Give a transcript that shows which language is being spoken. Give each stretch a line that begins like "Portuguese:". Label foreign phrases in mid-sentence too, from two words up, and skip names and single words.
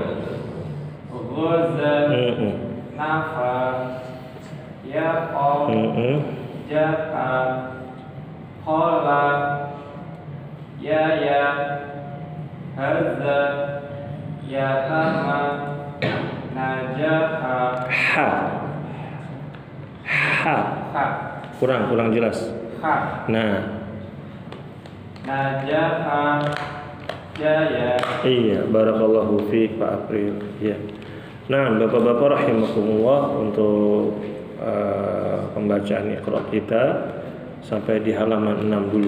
Arabic: غزا نفى. يقى جاء. قال يايا. هذا يتم. Najaha. ها ها. Ha.
Indonesian: Kurang jelas.
Arabic: Ha.
Indonesian: Nah,
Arabic: Najaha. Jaya.
Indonesian: iya,
Arabic: بارك الله فيك
Indonesian: Pak April. Ya. Nah, Bapak-bapak rahimakumullah, untuk pembacaan Iqra kita sampai di halaman 6 dulu.